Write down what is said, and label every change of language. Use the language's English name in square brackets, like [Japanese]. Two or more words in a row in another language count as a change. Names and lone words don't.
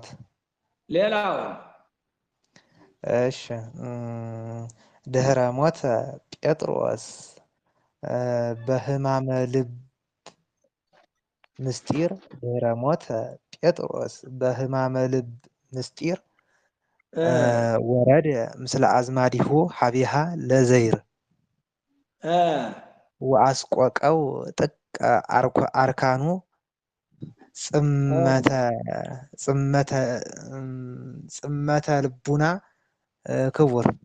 [Amharic] ሌላው [Geez] እሺ፣ ድህረ ሞተ ጴጥሮስ በሕማመ ልብ ምስጢር። ድህረ ሞተ ጴጥሮስ በሕማመ ልብ ምስጢር ወረደ ምስለ አዝማዲሁ ሀቢሃ ለዘይር ወአስቆቀው ጥቀ አርካኑ ጽመተ ልቡና ክቡር።